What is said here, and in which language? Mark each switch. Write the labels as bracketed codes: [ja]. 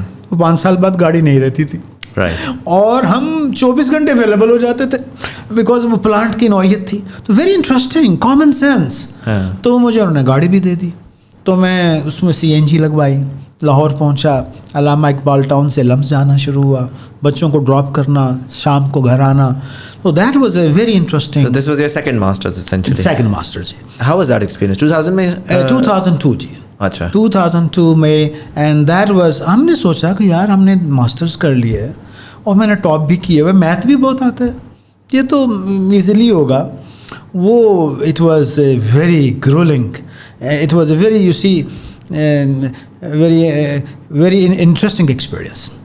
[ur] وہ 5 سال بعد گاڑی نہیں رہتی تھی. اور ہم 24 گھنٹے اویلیبل ہو جاتے تھے بیکاز وہ پلانٹ کی نوعیت تھی. تو [en] very interesting, [ur] کامن سینس. تو مجھے انہوں نے گاڑی بھی دے دی, تو میں اس میں CNG لگوائی, لاہور پہنچا, علامہ اقبال ٹاؤن سے لمس جانا شروع ہوا, بچوں کو ڈراپ کرنا, شام کو گھر آنا. [en] So that was a very interesting. So this was your second master's essentially. Second master's. How was that experience? [ur] 2000 میں 2002 جی. اچھا 2002 میں. [en] and that was, [ur] ہم نے سوچا کہ یار ہم نے ماسٹرز کر لیا ہے اور میں نے ٹاپ بھی کیا ہے, میتھ بھی بہت آتا ہے, یہ تو ایزیلی ہوگا. [en] وہ it was a very grueling, it was a very you see very interesting experience.